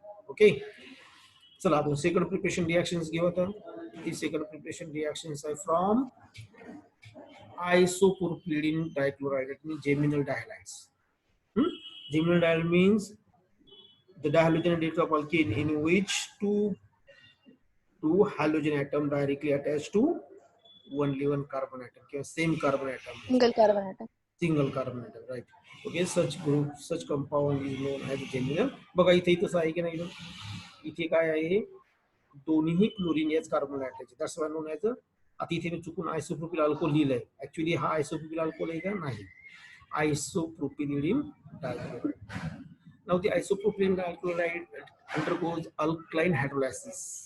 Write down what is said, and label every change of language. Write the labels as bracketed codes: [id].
[mr] Okay, चला आपण second preparation reactions घेऊ. आता ती सेकंड प्रिपरेशन रिॲक्शन्स आहे from isopropylene dichloride, [en] that means geminal dihalides. Geminal dihalide means the dihalogenated of alkane in which two halogen atom directly attached to only one carbon atom, [mr] किंवा [en] same carbon atom, Single carbon atom. single carbon atom, right? Okay, such compound is known as geminal. [mr] बघा इथे तसं आहे की नाही, इथे काय आहे, दोन्ही क्लोरीन याच carbon ॲटमचे, [en] That's why known as. [mr] आता इथे मी चुकून आयसोप्रोपिल अल्कोहल लिहिलंय, ऍक्च्युली हा आयसोप्रोपिल अल्कोहल आहे का, नाही, आयसोप्रोपिलिन डायक्लोराइड. [en] Now the isopropylene dichloride undergoes alkaline hydrolysis.